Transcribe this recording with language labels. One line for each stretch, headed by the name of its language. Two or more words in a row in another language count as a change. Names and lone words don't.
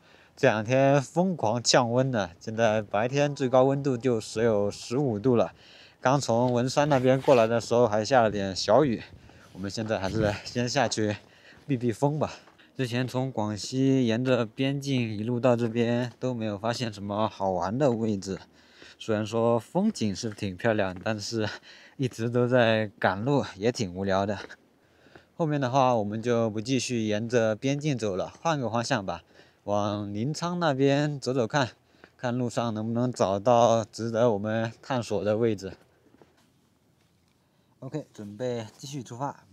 Chinese: 這兩天瘋狂降溫呢，現在白天最高溫度就只有15度了。剛從文山那邊過來的時候還下了點小雨，我們現在還是先下去避避風吧。之前從廣西沿着邊境一路到這邊都沒有發現什麼好玩的位置，雖然說風景是挺漂亮，但是一直都在趕路，也挺無聊的。後面的話我們就不繼續沿着邊境走了，換個方向吧。往臨滄那邊走走看，看路上能不能找到值得我們探索的位置。OK， 準備繼續出發。